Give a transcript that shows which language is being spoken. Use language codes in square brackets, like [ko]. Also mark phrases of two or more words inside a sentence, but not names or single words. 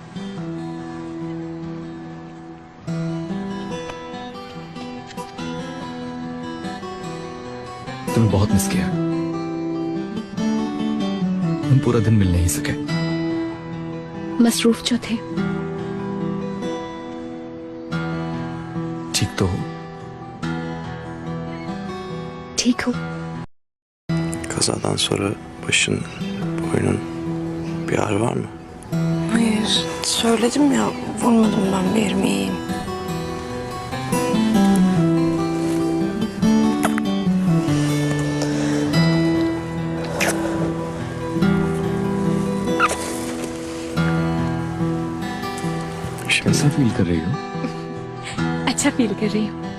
[hi] तुम्हें बहुत मिस किया। हम पूरा दिन मिल नहीं सके। मसरूफ जो थे। ठीक तो हो? ठीक huu. [tr] Kazadan sonra başın, boynun bir ağrı var mı? Hayır, söyledim ya, vurmadım ben, bir yerimi iyiyim. [hi] कैसा फील कर रही हो? अच्छा फील कर रही हूँ।